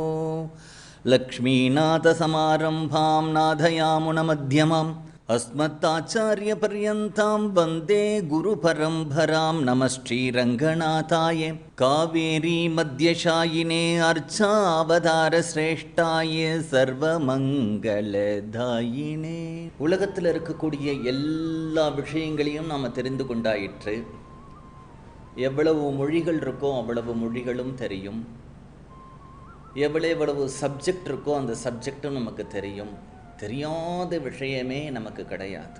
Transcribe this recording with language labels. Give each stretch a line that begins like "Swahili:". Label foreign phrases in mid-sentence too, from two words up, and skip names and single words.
Sanskrit: लक्ष्मीनाथसमारम्भां नाथयामुनमध्यमाम् अस्मत्ताचार्यपर्यन्तां वन्दे गुरुपरम्परां नमः श्रीरङ्गनाथाय कावेरी मध्यशायिने अर्चावतारश्रेष्ठाय सर्वमङ्गलदायिने.
Tamil: உலகத்தில் இருக்கக்கூடிய எல்லா விஷயங்களையும் நாம் தெரிந்து கொண்டாயிற்று. எவ்வளவு மொழிகள் இருக்கோ அவ்வளவு மொழிகளும் தெரியும். எவ்வளவு சப்ஜெக்ட் இருக்கோ அந்த சப்ஜெக்டும் நமக்கு தெரியும். தெரியாத விஷயமே நமக்கு கிடையாது.